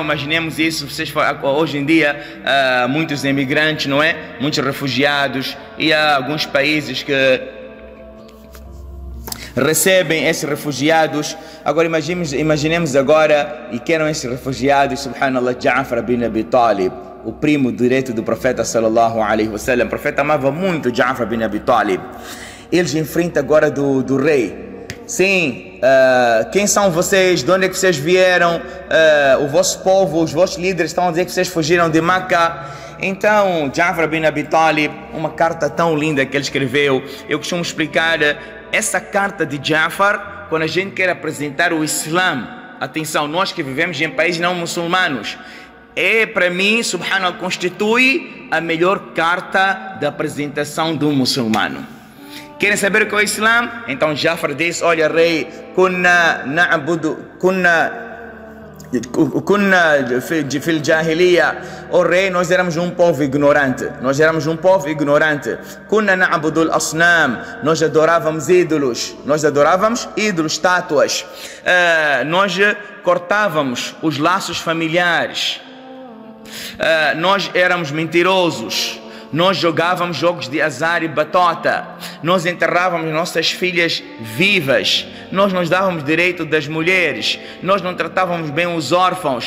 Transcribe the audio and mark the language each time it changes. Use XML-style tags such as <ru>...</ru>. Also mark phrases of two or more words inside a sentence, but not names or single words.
<pt>Imaginemos isso, hoje em dia muitos imigrantes, não é? Muitos refugiados, e há alguns países que recebem esses refugiados. Agora imaginemos agora, e que eram esses refugiados, subhanallah, Ja'far bin Abi Talib, o primo direito do profeta</pt> <ar>صلى الله عليه وسلم.</ar> <pt>O profeta amava muito Ja'far bin Abi Talib. Eles enfrentam agora do rei. Sim, quem são vocês? De onde é que vocês vieram? O vosso povo, os vossos líderes estão a dizer que vocês fugiram de Makkah. Então Ja'far bin Abi Talib, uma carta tão linda que ele escreveu. Eu costumo explicar essa carta de Ja'far quando a gente quer apresentar o Islã. Atenção, nós que vivemos em países não muçulmanos, para mim, subhanallah, constitui a melhor carta de apresentação do muçulmano. Querem saber o que é o Islã? Então Ja'far disse: olha rei,</pt> <ar>كنا في الجاهلية,</ar> <pt>o rei, nós éramos um povo ignorante.</pt> <ar>كنا نعبد الأصنام,</ar> <pt>nós adorávamos ídolos, estátuas. Nós cortávamos os laços familiares. Nós éramos mentirosos. nós jogávamos jogos de azar e batota, nós enterrávamos nossas filhas vivas, nós nos dávamos direito das mulheres, nós não tratávamos bem os órfãos.</pt>